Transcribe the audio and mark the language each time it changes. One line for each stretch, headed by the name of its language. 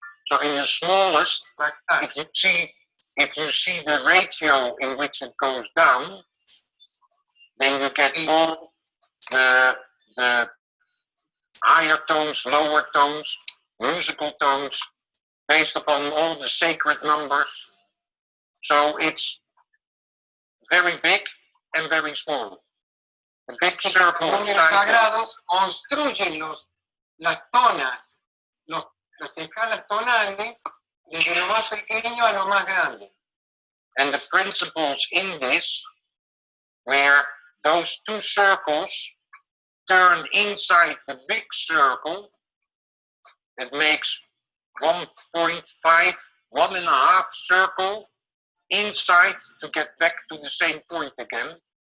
English: So in the smallest, like that, if you see the ratio in which it goes down, then you get all the higher tones, lower tones, musical tones, based upon all the sacred numbers. So it's very big and very small. The big circle
Spanish: Los números sagrados construyen las tonas, las escalas tonales, desde lo más pequeño a lo más grande.
English: And the principles in this, where those two circles turn inside the big circle, it makes 1.5, 1.5 circle inside to get back to the same point again.